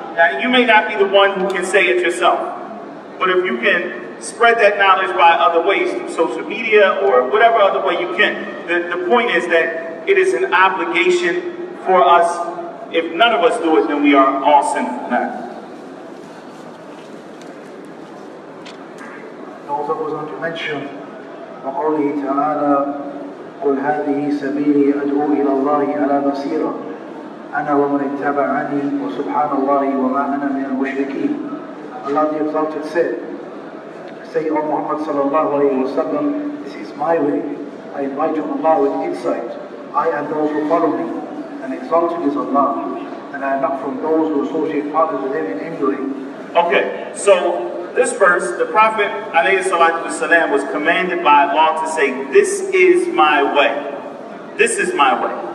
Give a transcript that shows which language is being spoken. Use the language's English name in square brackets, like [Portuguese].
[English] Now, you may not be the one who can say it yourself, but if you can spread that knowledge by other ways, through social media or whatever other way you can, the point is that it is an obligation for us. If none of us do it, then we are all sinful. Now, it also goes on to mention [Arabic] وقوله تعالى قل هذه سبيلي أدعو إلى الله على بصيرة أنا ومن اتبعني وسبحان الله وما أنا من المشركين. [English] Allah the Exalted said, say, O Muhammad sallallahu alayhi wa sallam, this is my way. I invite you Allah with insight. I and those who follow me. And and exalted is Allah, and I am not from those who associate partners with him in any way. Okay, so this verse, the Prophet ﷺ was commanded by Allah to say, this is my way. This is my way.